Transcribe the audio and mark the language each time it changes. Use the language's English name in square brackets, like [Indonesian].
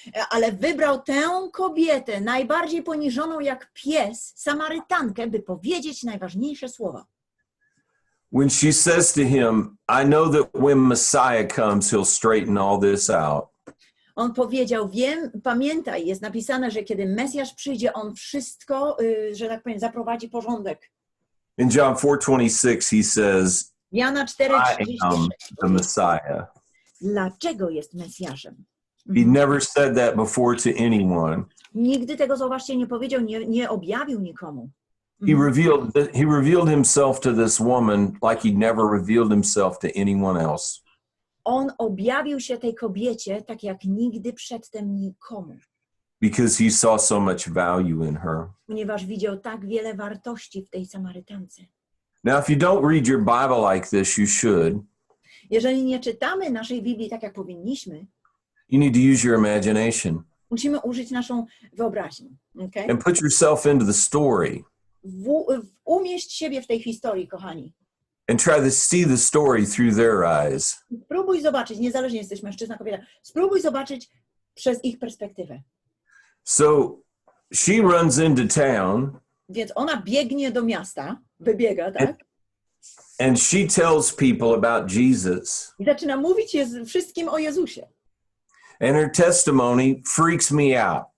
[Polish] Ale wybrał tę kobietę, najbardziej poniżoną jak pies, Samarytankę, by powiedzieć najważniejsze słowa. [English] When she says to him, I know that when Messiah comes, he'll straighten all this out. [Polish] On powiedział, pamiętaj, jest napisane, że kiedy Mesjasz przyjdzie, on wszystko, że tak powiem, zaprowadzi porządek. [English] In John 4:26, he says, [Polish] Jana [English] I am [Polish] 4:36. [English] the Messiah. [Polish] Dlaczego jest Mesjaszem? [English] He never said that before to anyone. [Polish] Nigdy tego, zobaczcie, nie powiedział, nie objawił nikomu. [English] He revealed himself to this woman like he'd never revealed himself to anyone else. [Polish] On objawił się tej kobiecie tak jak nigdy przedtem nikomu. [English] Because he saw so much value in her. [Polish] Ponieważ widział tak wiele wartości w tej Samarytance. [English] Now, if you don't read your Bible like this, you should. [Polish] Jeżeli nie czytamy naszej Biblii tak jak powinniśmy, [English] You need to use your imagination [Polish] musimy użyć naszą wyobraźnię. [English] Okay? and put yourself into the story [Polish] Umieść siebie w tej historii, kochani. [English] and try to see the story through their eyes. [Polish] Spróbuj zobaczyć, niezależnie jesteś mężczyzna, kobieta, spróbuj zobaczyć przez ich perspektywę. [English] So she runs into town. [Polish] Więc ona biegnie do miasta, wybiega, tak? [English] And she tells people about Jesus. [Polish] I zaczyna mówić wszystkim o Jezusie. [English] And her testimony freaks me out.